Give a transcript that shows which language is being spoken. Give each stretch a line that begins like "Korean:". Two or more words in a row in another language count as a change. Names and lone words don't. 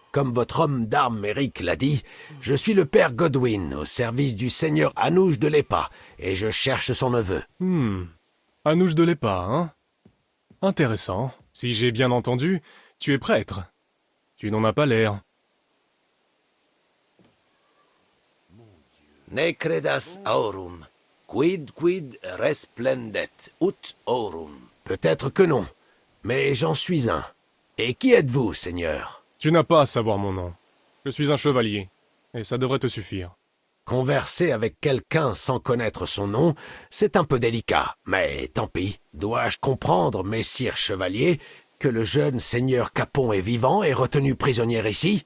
French: Comme votre homme d'armes, Eric, l'a dit, je suis le père Godwin, au service du seigneur Anouche de l'Épa, et je cherche son neveu. Anouche de l'Épa, hein? Intéressant. Si j'ai bien entendu, tu es prêtre. Tu n'en as pas l'air.
Latin: Ne credas aurum, quid resplendet ut aurum.
French: Peut-être que non, mais j'en suis un. Et qui êtes-vous, seigneur? Tu n'as pas à savoir mon nom. Je suis un chevalier, et ça devrait te suffire. Converser avec quelqu'un sans connaître son nom, c'est un peu délicat, mais tant pis. Dois-je comprendre, messire chevalier, que le jeune seigneur Capon est vivant et retenu prisonnier ici?